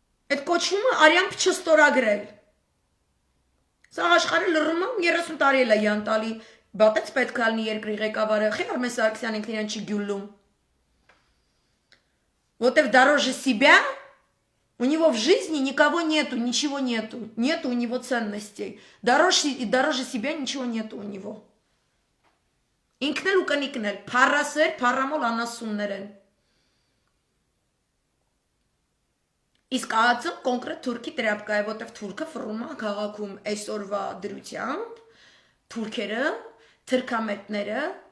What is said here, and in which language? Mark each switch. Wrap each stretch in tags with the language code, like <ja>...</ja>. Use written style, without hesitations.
<hy>Այդ կոչումը արյամբ չստորագրել։ Սա աշխարհը լռում է 30 տարի էլ է յան տալի։ Батец պետք է լինի երկրի ղեկավարը, խի Արմեն Սարգսյան ինքն իրան չի գյուլում։ Որտեվ</hy> <ru>дороже себя, у него в жизни никого нету, ничего нету, нету у него ценностей. Дороже себя ничего нету у него.</ru> <hy>Ինքն էլ ու կնիկն էլ, փառասեր, փառամոլ անասուններ են։ Իսկ ԱԱՑ-ը կոնկրետ թուրքի տրապկա է, որտեվ թուրքը ֆռում է քաղաքում այսօրվա դրությամբ, թուրքերը թրքամետները</hy>